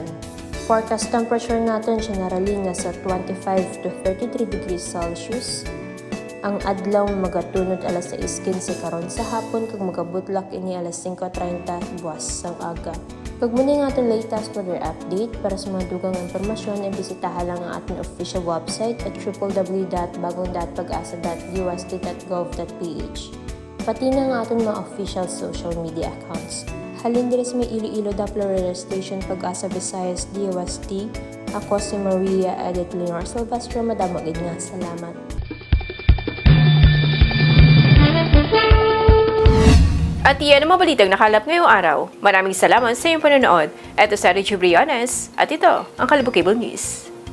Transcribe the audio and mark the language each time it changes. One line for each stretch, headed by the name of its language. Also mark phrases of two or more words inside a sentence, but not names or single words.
English: Forecast temperature
Hiligaynon: naton generally nga sa
English: 25 to 33 degrees Celsius.
Hiligaynon: Ang adlaw magatunod alas 6:15 karon sa hapon kag magabutlak ini alas 5:30 buwas sang aga. Kag muna nga aton
English: latest weather update
Hiligaynon: para sa mga dugang impormasyon
Filipino: ay bisitahan lang ang ating
English: official website
Hiligaynon: at www.bagong.pag-asa.ust.gov.ph. Pati na ang aton mga
English: official social media accounts.
Hiligaynon: Halin diri sa may Iloilo Doppler Radio Station Pag-asa Visayas DOST. Ako si Maria Edith Leonor Silvestre. Madamag nga salamat.
Filipino: At iyan ang mga balitang nakalap ngayong araw. Maraming salamat sa iyong panonood. Ito sa Richie Briones at ito ang Kalbo Cable News.